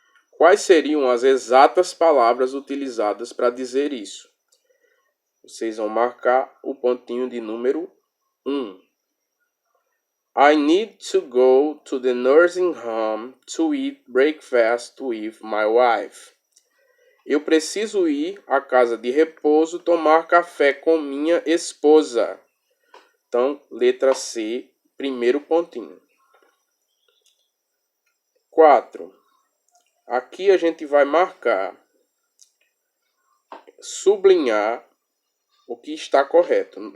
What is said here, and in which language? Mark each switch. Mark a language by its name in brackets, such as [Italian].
[Portuguese] Quais seriam as exatas palavras utilizadas para dizer isso? Vocês vão marcar o pontinho de número 1. [English] I need to go to the nursing home to eat breakfast with my wife. [Portuguese] Eu preciso ir à casa de repouso tomar café com minha esposa. Então, letra C, primeiro pontinho. 4. Aqui a gente vai marcar, sublinhar o que está correto.